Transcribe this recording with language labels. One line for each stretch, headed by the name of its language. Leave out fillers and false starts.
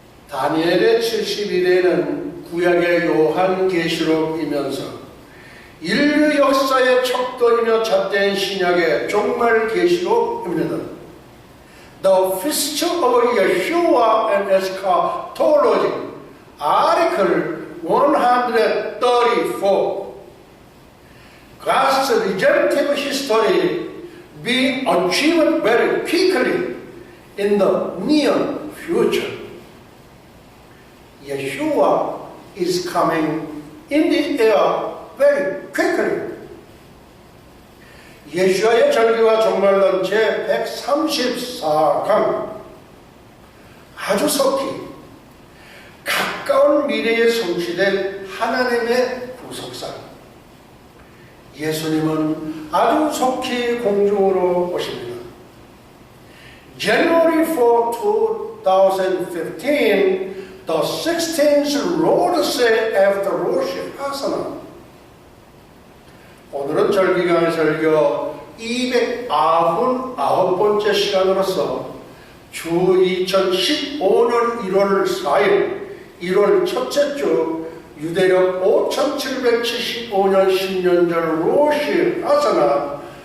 Korean: 다니엘의 70일에는 구약의 요한계시록이면서 인류 역사의 척도이며 잣대인 신약의 종말 계시록입니다.
English: The Feast of Yeshua and Eschatology, Article 134, God's redemptive history be achieved very quickly in the near future. Yeshua is coming in the air very quickly.
Korean: 예수와의 절기와 종말론 제134강 아주 속히 가까운 미래에 성취될 하나님의 구속사. 예수님은 아주 속히 공중으로 오십니다.
English: January 4, 2015, the 16th Lord's Day after Rosh Hashanah.
Korean: 오늘은 절기강의 설교 299번째 시간으로서 주 2015년 1월 4일 1월 첫째 주 유대력 5775년 신년절 로시 하사나